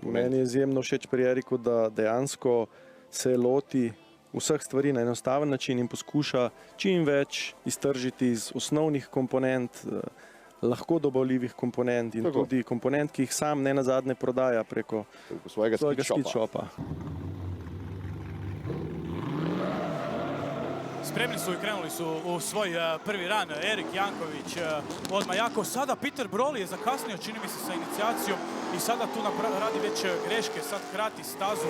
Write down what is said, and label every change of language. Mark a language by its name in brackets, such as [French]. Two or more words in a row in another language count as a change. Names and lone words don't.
[Slovenian] Meni je izjemno všeč pri Eriku, da dejansko se loti vseh stvari na enostaven način in poskuša čim več iztržiti iz osnovnih komponent, lahko dobavljivih komponent in tudi komponent, ki jih sam ne nazadnje prodaja preko svojega speed shopa. [Croatian] Spremni su i krenuli su u svoj prvi ran. Erik Janković odmah jako. Sada Peter Broli je zakasnio, čini mi se, sa inicijacijom i sada tu radi već greške, sad krati stazu.